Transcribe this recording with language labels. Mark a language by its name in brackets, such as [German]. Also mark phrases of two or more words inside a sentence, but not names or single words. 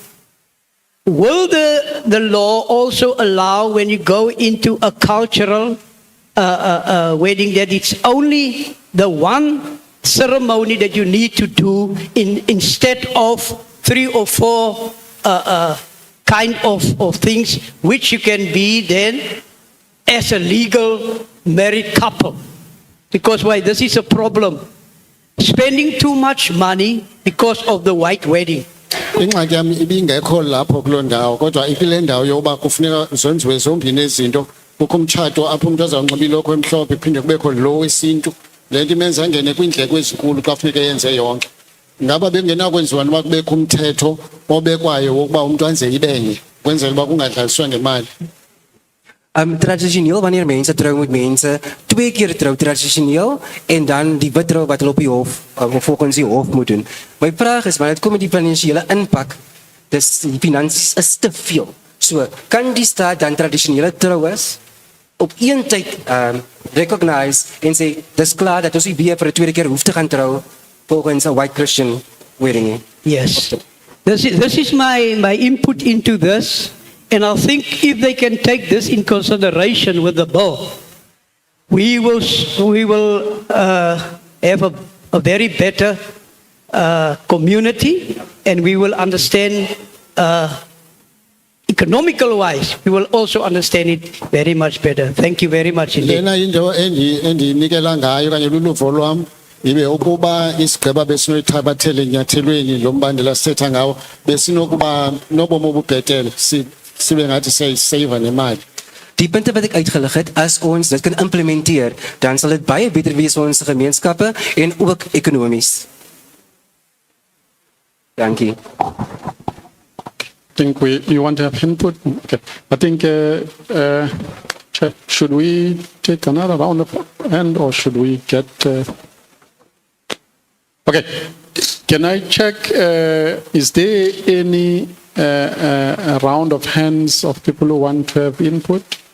[English] Will the law also allow, when you go into a cultural wedding, that it's only the one ceremony that you need to do instead of 3 or 4 kind of things which you can be then as a legal married couple? Because why? This is a problem. Spending too much money because of the white wedding. [Xhosa] Ingxaki yami ibingekho lapho kuloo ndawo, kodwa ikule ndawo yokuba kufuneka zenziwe zombini izinto. Kukho umtshato apho umuntu azawunxiba ilokho emhlophe phinde kubekho lo wesintu. Le nto imenza angene kwiindleko ezinkulu xa kufuneka yenze yonke. Ngaba bengenakwenziwa noba kubekho umthetho obekwayo wokuba umuntu anze ibenye kwenzela uba kungadlaliswa ngemali. [Afrikaans] Tradisioneel wanneer mense trou met mense 2 keer trou tradisioneel en dan die wit trou wat hulle op die hof of volgens die hof moet doen. My vraag is, wanneer dit kom met die finansiële impak, dis die finansies is te veel. So, kan die staat dan tradisionele troues op een tyd recognize en sê dis klaar dat ons nie weer vir 'n tweede keer hoef te gaan trou volgens 'n [English] white Christian wedding? Yes. This is my input into this. And I think if they can take this in consideration with the bill, we will have a very better community, and we will understand economical wise. We will also understand it very much better. Thank you very much indeed. [Xhosa] Lena into endinikela ngayo kanye luluvo lwam ibe ukuba isigaba besinoyithabathele enyathelweni lo mbandela sithetha ngawo besinokuba nobomo obubhetele sibe ngathi siyayisave nemali. [Afrikaans] Die punte wat ek uitgelig het, as ons dit kan implementeer, dan sal dit baie beter wees vir ons gemeenskappe en ook ekonomies. Dankie. [English] I think you want to have input? Okay. I think, should we take another round of hand or should we get... Okay. Can I check, is there any a round of hands of people who want to have input?